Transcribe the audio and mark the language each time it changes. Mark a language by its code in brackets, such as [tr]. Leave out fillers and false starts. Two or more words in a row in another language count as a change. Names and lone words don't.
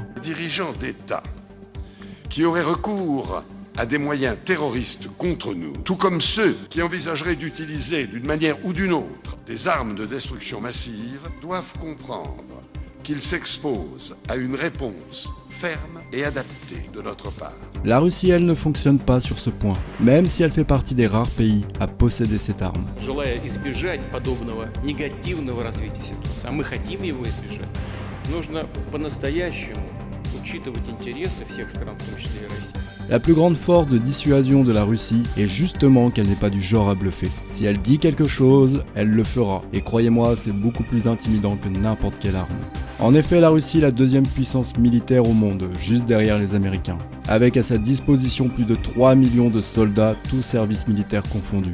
[fr] les dirigeants d'État qui auraient recours à des moyens terroristes contre nous, tout comme ceux qui envisageraient d'utiliser d'une manière ou d'une autre des armes de destruction massive, doivent comprendre qu'ils s'exposent à une réponse ferme et adaptée de notre part. La Russie, elle, ne fonctionne pas sur ce point, même si elle fait partie des rares pays à posséder cette arme. [ru] Желая избежать подобного негативного развития ситуации, а мы хотим его избежать, нужно по-настоящему учитывать интересы всех стран, в том числе и России. [fr] La plus grande force de dissuasion de la Russie est justement qu'elle n'est pas du genre à bluffer. Si elle dit quelque chose, elle le fera. Et croyez-moi, c'est beaucoup plus intimidant que n'importe quelle arme. En effet, la Russie est la deuxième puissance militaire au monde, juste derrière les Américains. Avec à sa disposition plus de 3 millions de soldats, tous services militaires confondus.